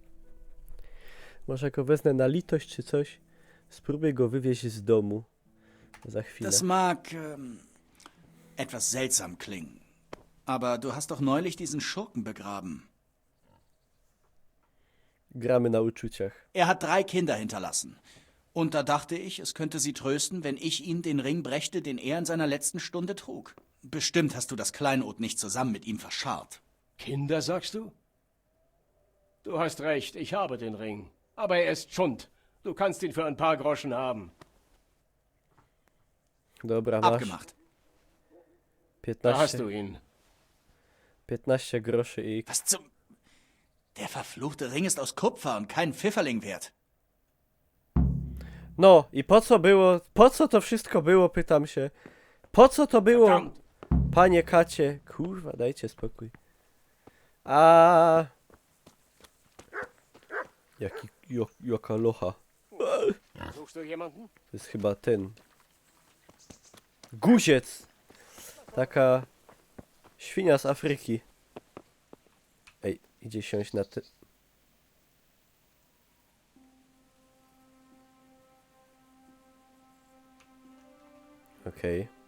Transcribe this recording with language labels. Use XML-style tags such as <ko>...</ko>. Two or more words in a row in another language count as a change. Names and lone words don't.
<pl>Może go wezmę na litość czy coś? Spróbuj go wywieźć z domu. Za chwilę.</pl> <de>Das mag etwas seltsam klingen. Aber du hast doch neulich diesen Schurken begraben.</de> <pl>Gramy na uczuciach.</pl> <de>Er hat 3 Kinder hinterlassen. Und da dachte ich, es könnte sie trösten, wenn ich ihm den Ring brächte, den er in seiner letzten Stunde trug. Bestimmt hast du das Kleinod nicht zusammen mit ihm verscharrt. Kinder, sagst du? Du hast recht, ich habe den Ring. Aber er ist Schund. Du kannst ihn für ein paar Groschen haben.</de> <pl>Dobra, masz.</pl> <de>Abgemacht. 15. Da hast du ihn.</de> <pl>15 groszy i...</pl> <de>Was zum... Der verfluchte Ring ist aus Kupfer und kein Pfifferling wert.</de> <pl>No i po co było, po co to wszystko było, pytam się. Po co to było, panie Kacie? Kurwa, dajcie spokój. A jaka locha.</pl> <de>Suchst du jemanden?</de> <pl>To jest chyba ten. Guziec. Taka świnia z Afryki. Ej, idzie siąść na te... Okej.</pl>